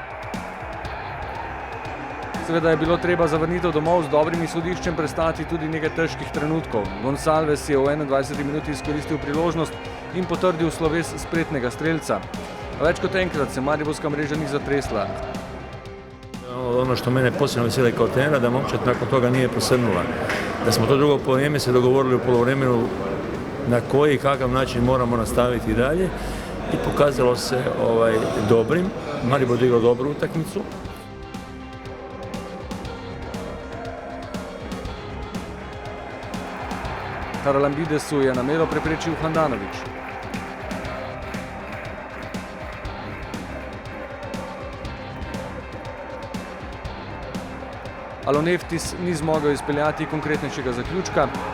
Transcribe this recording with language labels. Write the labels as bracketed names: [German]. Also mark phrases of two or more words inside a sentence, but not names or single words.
[Slovenian] Seveda je bilo treba zavrnitev domov z dobrim izhodiščem prestati tudi nekaj težkih trenutkov. Gonsalves je v 21. minuti izkoristil priložnost in potrdil sloves spretnega strelca. Več kot enkrat se mariborska mreža ni zatresla. [Croatian] Ono što mene posebno veseli kao trenera, da momčad nakon toga nije posrnula. Da smo to drugo vrijeme se dogovorili u poluvremenu na koji i kakav način moramo nastaviti dalje i pokazalo se dobrim. Maribor odigrao dobru utakmicu. [Slovenian] Haralambidesu je namero preprečil Handanović. Aloneftis ni zmogel izpeljati konkretnejšega zaključka.